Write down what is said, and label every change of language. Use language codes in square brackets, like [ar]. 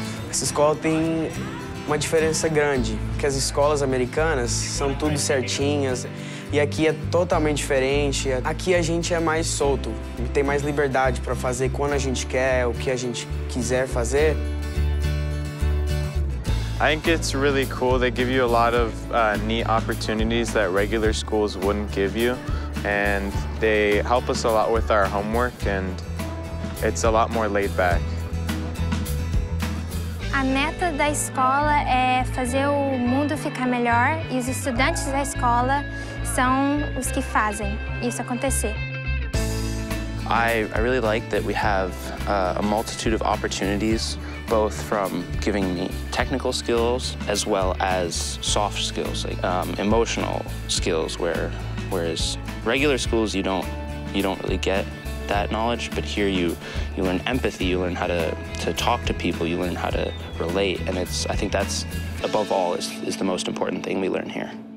[pt] Essa escola tem uma diferença grande, porque as escolas americanas são tudo certinhas e aqui é totalmente diferente. Aqui a gente é mais solto, tem mais liberdade para fazer quando a gente quer, o que a gente quiser fazer. [en] I think it's really cool. They give you a lot of neat opportunities that regular schools wouldn't give you, and they help us a lot with our homework, and it's a lot more laid back. [pt] A meta da escola é fazer o mundo ficar melhor e os estudantes da escola são os que fazem isso acontecer. [en] I really like that we have a multitude of opportunities, both from giving me technical skills as well as soft skills, like emotional skills, whereas regular schools you don't really get that knowledge, but here you learn empathy, you learn how to talk to people, you learn how to relate, and I think that's, above all, is the most important thing we learn here.